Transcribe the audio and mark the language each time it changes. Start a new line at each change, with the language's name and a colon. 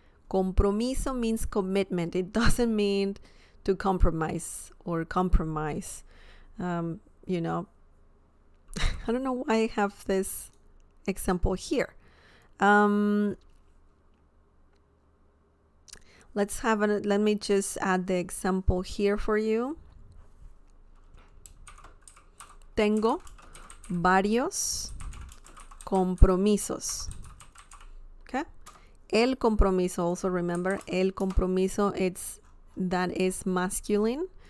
English: Compromiso means commitment. It doesn't mean to compromise or compromise. You know, I don't know why I have this example here. Let me just add the example here for you.
Spanish: Tengo varios compromisos.
English: Okay. El compromiso, also remember, el compromiso, that is masculine.